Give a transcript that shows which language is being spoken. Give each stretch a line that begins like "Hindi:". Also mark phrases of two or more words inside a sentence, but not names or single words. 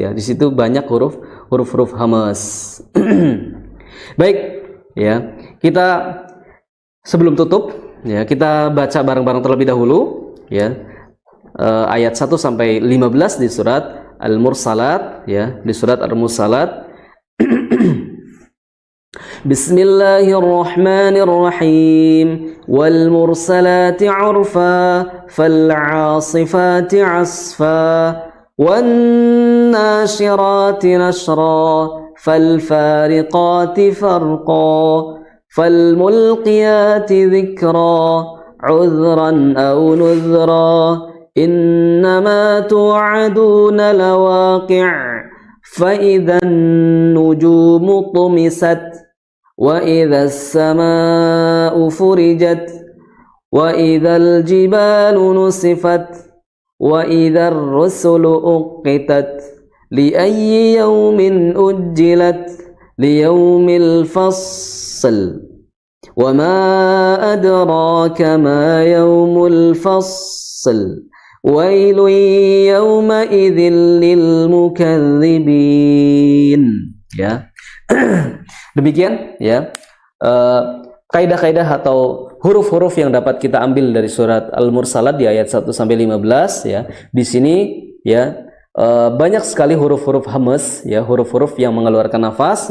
Indonesian: Di situ banyak huruf-huruf hamas. Baik ya, kita sebelum tutup ya, kita baca bareng-bareng terlebih dahulu ya ayat 1 sampai 15 di surat Al-Mursalat ya, di surat Al-Mursalat.
Arabic: Bismillahirrahmanirrahim. والمرسلات عرفا فالعاصفات عصفا والناشرات نشرا فالفارقات فرقا فالملقيات ذكرا عذرا أو نذرا إنما توعدون lawaqi' فإذا النجوم طمست وإذا السماء فرجت وإذا الجبال نسفت وإذا الرسل أقتت لأي يوم أجلت ليوم الفصل وما أدراك ما يوم الفصل ويل يومئذ للمكذبين ya.
Indonesian: Demikian ya kaidah-kaidah atau huruf-huruf yang dapat kita ambil dari surat Al-Mursalat di ayat 1 sampai 15 ya. Di sini ya banyak sekali huruf-huruf hamas ya, huruf-huruf yang mengeluarkan nafas.